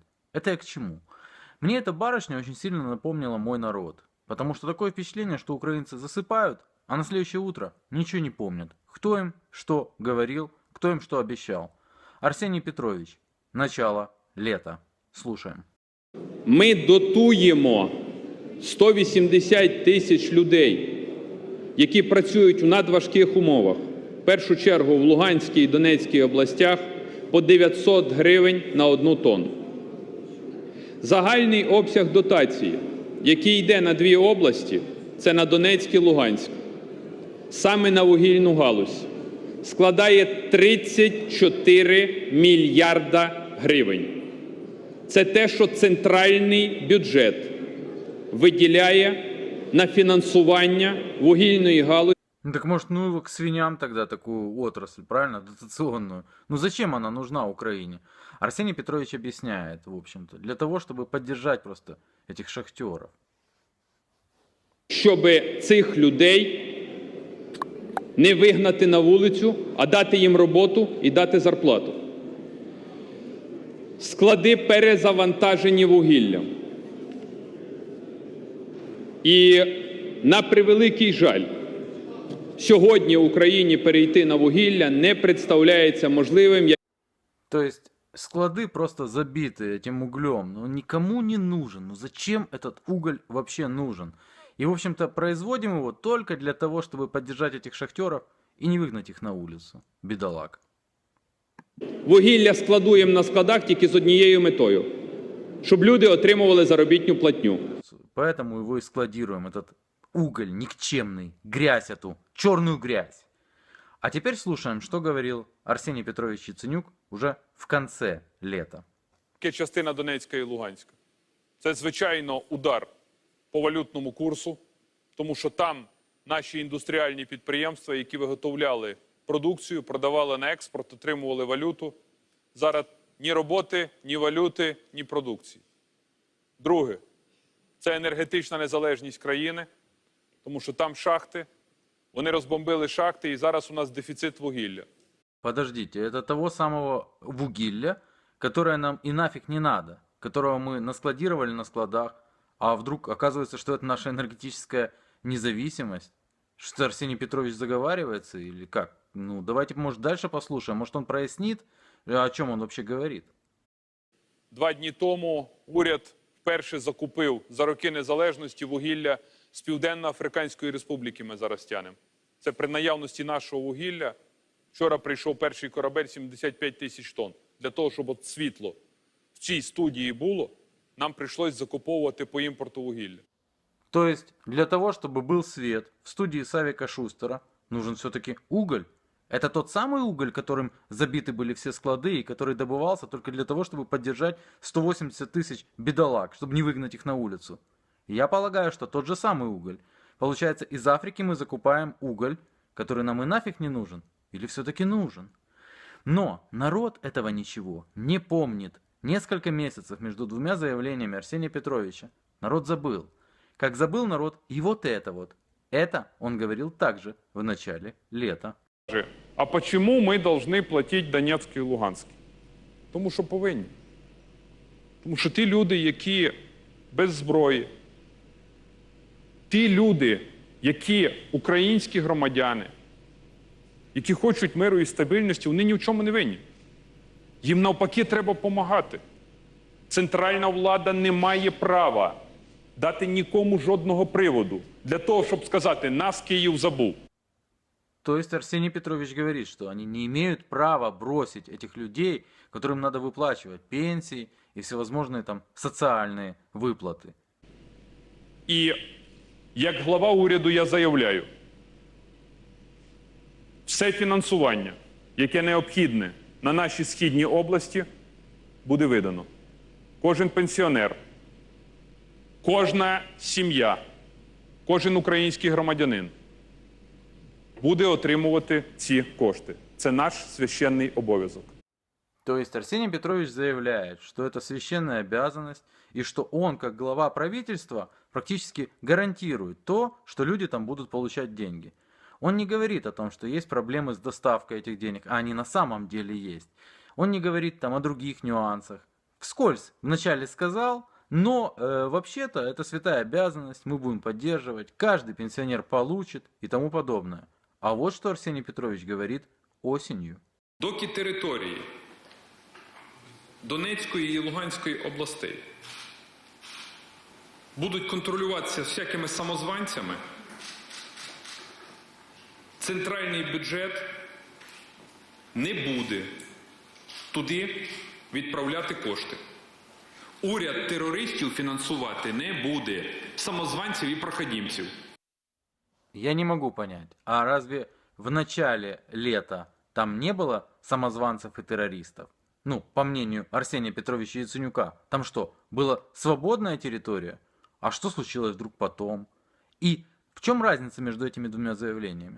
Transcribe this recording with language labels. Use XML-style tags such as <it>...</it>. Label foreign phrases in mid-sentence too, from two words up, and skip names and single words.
<ru>Это я к чему? Мне эта барышня очень сильно напомнила мой народ. Потому что такое впечатление, что украинцы засыпают, а на следующее утро ничего не помнят. Кто им что говорил, кто им что обещал. Арсеній Петрович. Начало лета. Слушаем.</ru> <uk>Ми дотуємо 180 тисяч людей, які працюють у надважких умовах, в першу чергу в Луганській і Донецькій областях, по 900 гривень на 1 тонну. Загальний обсяг дотації, який йде на 2 області, це на Донецьк і Луганськ, саме на вугільну галузь, складає 34 мільярда гривень. Це те, що центральний бюджет виділяє на фінансування вугільної галузі.</uk> <ru>Ну так может, ну его к свиньям тогда такую отрасль, правильно, дотационную. Ну зачем она нужна Украине? Арсений Петрович объясняет, в общем-то, для того, чтобы поддержать просто этих шахтеров.</ru> <uk>Щоб цих людей не вигнати на вулицю, а дати їм роботу і дати зарплату. Склади перезавантажені вугіллям. І на превеликий жаль, сьогодні Україні перейти на вугілля не представляється можливим.</uk> <ru>То есть склады просто забиты этим углем, но он никому не нужен. Ну зачем этот уголь вообще нужен? И, в общем-то, производим его только для того, чтобы поддержать этих шахтеров и не выгнать их на улицу. Бедолаг.</ru> <uk>Вугілля складуємо на складах тільки з однією метою, щоб люди отримували заробітну платню.</uk> <ru>Поэтому его и складируем, этот уголь никчемный, грязь эту, черную грязь. А теперь слушаем, что говорил Арсений Петрович Яценюк уже в конце лета.</ru> <uk>Частина Донецька і Луганська. Це, звичайно, удар по валютному курсу, тому що там наші індустріальні підприємства, які виготовляли продукцію, продавали на експорт, отримували валюту. Зараз ні роботи, ні валюти, ні продукції. Друге – це енергетична незалежність країни, тому що там шахти, вони розбомбили шахти, і зараз у нас дефіцит вугілля.</uk> <ru>Подождите, это того самого вугилля, которое нам и нафиг не надо, которого мы наскладировали на складах, а вдруг оказывается, что это наша энергетическая независимость? Что Арсений Петрович заговаривается или как? Ну, давайте, может, дальше послушаем. Может, он прояснит, о чем он вообще говорит.</ru> <uk>2 дні тому уряд вперше закупив за роки незалежності вугілля з Південно-Африканської Республіки ми зараз тянемо. Це при наявності нашого вугілля. Вчора прийшов перший корабель 75 тисяч тонн. Для того, щоб от світло в цій студії було, нам прийшлось закуповувати по імпорту вугілля.</uk> <ru>То есть, для того, чтобы был свет в студии Савика Шустера, нужен все-таки уголь. Это тот самый уголь, которым забиты были все склады и который добывался только для того, чтобы поддержать 180 тысяч бедолаг, чтобы не выгнать их на улицу. Я полагаю, что тот же самый уголь. Получается, из Африки мы закупаем уголь, который нам и нафиг не нужен. Или все-таки нужен? Но народ этого ничего не помнит. Несколько месяцев между 2 заявлениями Арсения Петровича народ забыл. Как забыл народ и вот это вот. Это он говорил также в начале лета.</ru> <uk>А почему ми повинні платити Донецьк і Луганськ? Тому що повинні. Тому що ті люди, які без зброї, ті люди, які українські громадяни, які хочуть миру і стабільності, вони ні в чому не винні. Їм навпаки треба допомагати. Центральна влада не має права дати нікому жодного приводу для того, щоб сказати, нас Київ забув.</uk> <ru>То есть Арсений Петрович говорит, что они не имеют права бросить этих людей, которым надо выплачивать пенсии и всевозможные там социальные выплаты.</ru> <uk>І як глава уряду я заявляю, все фінансування, яке необхідне на нашій східній області, буде видано. Кожен пенсіонер, кожна сім'я, кожен український громадянин буде отримувати ці кошти. Це наш священний обов'язок.</uk> <ru>То есть Арсений Петрович заявляет, что это священная обязанность, и что он, как глава правительства, практически гарантирует то, что люди там будут получать деньги. Он не говорит о том, что есть проблемы с доставкой этих денег, а они на самом деле есть. Он не говорит там о других нюансах. Вскользь вначале сказал, но вообще-то это святая обязанность, мы будем поддерживать, каждый пенсионер получит и тому подобное. А вот что Арсений Петрович говорит осенью.</ru> <uk>Доки території Донецької і Луганської областей будуть контролюватися всякими самозванцями, центральний бюджет не буде туди відправляти кошти. Уряд терористів фінансувати не буде, самозванців і проходимців.</uk> <ru>Я не могу понять, а разве в начале лета там не было самозванцев и террористов? Ну, по мнению Арсения Петровича Яценюка, там что, была свободная территория? А что случилось вдруг потом? И в чем разница между этими двумя заявлениями?</ru>